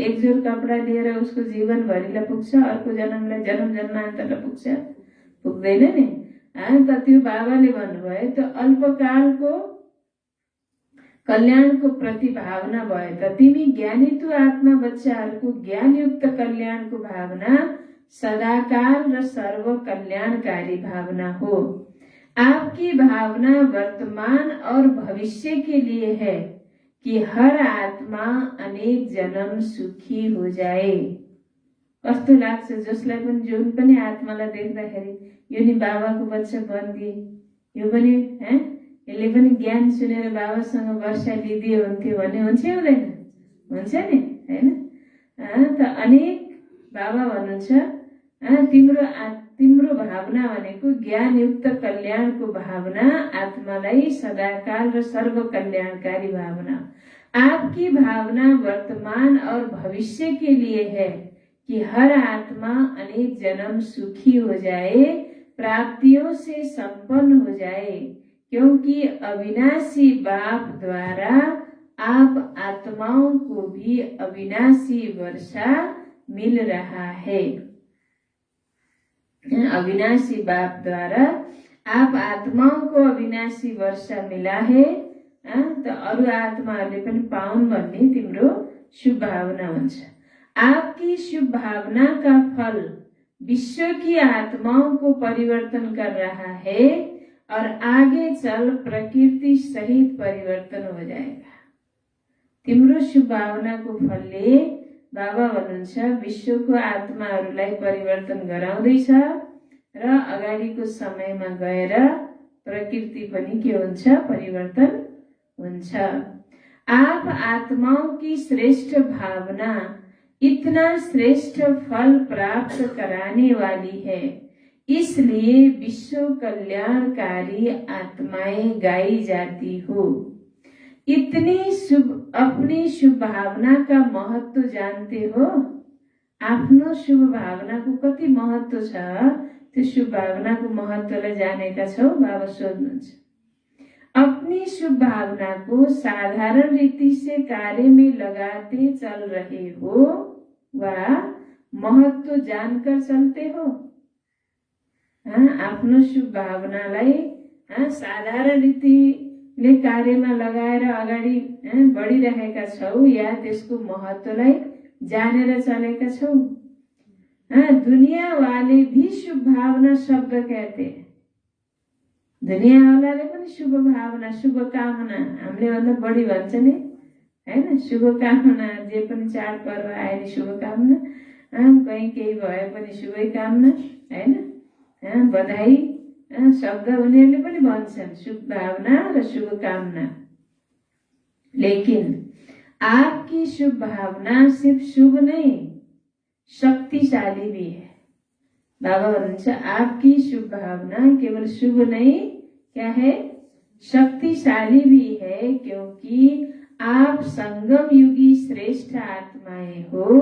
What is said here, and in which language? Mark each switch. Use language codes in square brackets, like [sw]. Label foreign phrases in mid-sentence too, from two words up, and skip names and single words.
[ne] एक जोर कपडा दिएर उसको जीवनभरिलाई पुग्छ, अर्को जन्मलाई जन्म जन्मान्तरलाई पुग्छ? पुग्दैन नि। त त्यो बाबाले भन्नुभयो त्यो अल्पकालको कल्याणको प्रति भावना भए त तिमी ज्ञानित्व आत्मा बच्चाहरूको ज्ञानयुक्त कल्याणको भावना सदाकाल र सर्व कल्याणकारी भावना हो। [hi] आपकी भावना वर्तमान और भविष्य के लिए है कि हर आत्मा अनेक जन्म सुखी हो जाए। [ne] कस्तो लाग्छ जसलाई पनि जुन पनि आत्मालाई देख्दाखेरि यो नि बाबाको बच्चा बनिदिए, यो पनि यसले पनि ज्ञान सुनेर बाबासँग वर्षा लिदिए हुन्थ्यो भन्ने हुन्छ हुँदैन? हुन्छ नि, हैन? त अनेक बाबा भन्नुहुन्छ तिम्रो भावना भनेको ज्ञानयुक्त कल्याणको भावना आत्मालाई सदाकाल र सर्व कल्याणकारी भावना। [hi] आपकी भावना वर्तमान और भविष्य के लिए है कि हर आत्मा अनेक जन्म सुखी हो जाए, प्राप्तियों से संपन्न हो जाए, क्योंकि अविनाशी बाप द्वारा आप आत्माओं को भी अविनाशी वर्षा मिल रहा है। अविनाशी बाप द्वारा आप आत्माओं को अविनाशी वर्षा मिला है। [ne] तो अरु आत्माहरूले पनि पाउन् भन्ने तिम्रो शुभ भावना हुन्छ। [hi] आपकी शुभ भावना का फल विश्व की आत्माओं को परिवर्तन कर रहा है और आगे चल प्रकृति सहित परिवर्तन हो जाएगा। [ne] तिम्रो शुभ भावनाको फलले बाबा भन्नुहुन्छ विश्वको आत्माहरूलाई परिवर्तन गराउँदैछ र अगाडिको समयमा गएर प्रकृति पनि के हुन्छ? परिवर्तन हुन्छ। [hi] आप आत्माओं की श्रेष्ठ भावना इतना श्रेष्ठ फल प्राप्त कराने वाली है, इसलिए विश्व कल्याणकारी आत्माएं गाई जाती हो। इतनी अपनी शुभ भावना का महत्व जानते हो? [ne] आफ्नो शुभ भावनाको कति महत्व छ? त्यो शुभ भावनाको महत्वलाई जानेका छौ? बाबा सोध्नुहुन्छ। [hi] अपनी शुभ भावना को साधारण रीति से कार्य में लगाते चल रहे हो वा महत्व जानकर चलते हो? [ne] आफ्नो शुभ भावनालाई साधारण रीतिले कार्यमा लगाएर अगाडि बढिरहेका छौ या त्यसको महत्वलाई जानेर चलेका छौ? [hi] दुनिया वाले भी शुभ भावना शब्द कहते हैं। [ne] दुनिया वालाले पनि शुभ भावना, शुभ कामना हामीले भन्दा बढी भन्छ नि, हैन? शुभ कामना, जे पनि चाडपर्व आए शुभ कामना, कहीँ केही भए पनि शुभै कामना, हैन? बधाई शब्द उनीहरूले पनि भन्छन्, शुभ भावना र शुभ कामना। [hi] लेकिन आपकी शुभ भावना सिर्फ शुभ नहीं, शक्तिशाली भी है। बाबा भन्नुहुन्छ आपकी शुभ भावना केवल शुभ नहीं, क्या है? शक्तिशाली भी है, क्योंकि आप संगम युगी श्रेष्ठ आत्माएं हो।